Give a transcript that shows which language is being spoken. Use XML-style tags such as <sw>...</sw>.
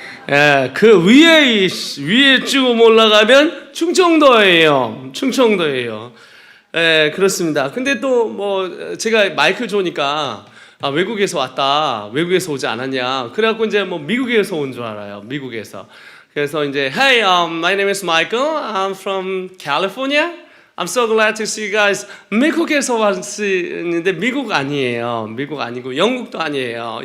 <ko>예, 그 위에 쭉 올라가면 충청도예요. 충청도예요. 예, 그렇습니다. 근데 또 뭐 제가 마이크 좋으니까 외국에서 왔다, 외국에서 오지 않았냐, 그래갖고 이제 뭐 미국에서 온 줄 알아요. 미국에서. 그래서 이제</ko> <en>Hey, my name is Michael. I'm from California. I'm so glad to see you guys.</en> <ko>미국에서 왔는데 미국 아니에요. 미국 아니고 영국도 아니에요.</ko>